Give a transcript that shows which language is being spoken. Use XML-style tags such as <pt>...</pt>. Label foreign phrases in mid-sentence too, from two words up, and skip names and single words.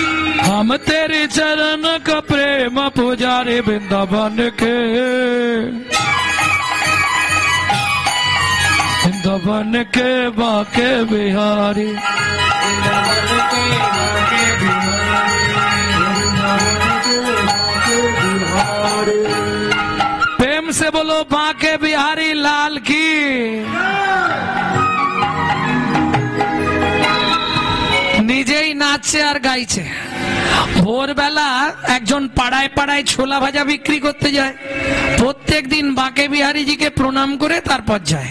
<hi>हम तेरे चरण का प्रेम पुजारी वृंदावन के वृंदावन के बाके बिहारी। प्रेम से बोलो बाके बिहारी लाल की।</hi> <bn>নিজেই নাচছে আর গাইছে। ভোরবেলা একজন পাড়ায় পাড়ায় ছোলা ভাজা বিক্রি করতে যায়, প্রত্যেক দিন বাঁকে বিহারীজিকে প্রণাম করে তারপর যায়।</bn>